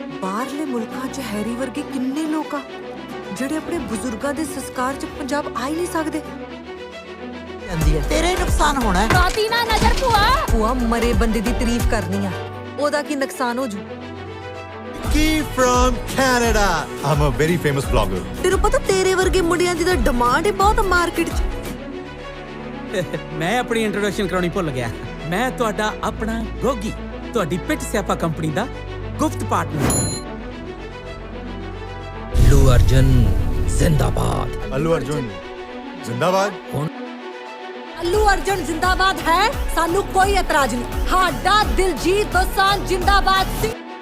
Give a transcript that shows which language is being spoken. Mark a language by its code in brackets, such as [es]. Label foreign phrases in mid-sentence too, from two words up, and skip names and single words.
[pa] ਬਾਹਰਲੇ ਮੁਲਕਾਂ 'ਚ ਹੈਰੀ ਵਰਗੇ ਕਿੰਨੇ ਲੋਕ ਆ ਜਿਹੜੇ ਆਪਣੇ ਬਜ਼ੁਰਗਾਂ ਦੇ ਸੰਸਕਾਰ 'ਚ ਪੰਜਾਬ ਆ ਹੀ ਨਹੀਂ ਸਕਦੇ। ਤੇਰੇ ਨੁਕਸਾਨ ਹੋਨਾ ਹੈ। ਰਾਤੀ ਨਾ ਨਜ਼ਰ ਭੂਆ ਭੂਆ ਮਰੇ ਬੰਦੇ ਦੀ ਤਾਰੀਫ ਕਰਨੀ ਆ, ਉਹਦਾ ਕੀ ਨੁਕਸਾਨ ਹੋ ਜੂ। [en] Key from Canada. I'm a very famous vlogger. [pa] ਤੈਨੂੰ ਪਤਾ ਤੇਰੇ ਵਰਗੇ ਮੁੰਡਿਆਂ ਦੀ ਤਾਂ ਡਿਮਾਂਡ ਹੀ ਬਹੁਤ ਮਾਰਕੀਟ 'ਚ। ਮੈਂ ਆਪਣੀ ਇੰਟਰੋਡਕਸ਼ਨ ਕਰਾਉਣੀ ਭੁੱਲ ਗਿਆ। ਮੈਂ ਤੁਹਾਡਾ ਆਪਣਾ ਗੋਗੀ, ਤੁਹਾਡੀ ਪਿੱਟ ਸਿਆਪਾ ਕੰਪਨੀ ਦਾ ਗੁਪਤ ਪਾਰਟਨਰ। अल्लू अर्जुन जिंदाबाद। Allu Arjun. Zindabad. ਅੱਲੂ ਅਰਜੁਨ ਜ਼ਿੰਦਾਬਾਦ ਹੈ, ਸਾਨੂੰ ਕੋਈ ਇਤਰਾਜ਼ ਨਹੀਂ। ਹਾਡਾ ਦਿਲਜੀਤ ਦੋਸਾਂਝ ਜ਼ਿੰਦਾਬਾਦ ਸੀ।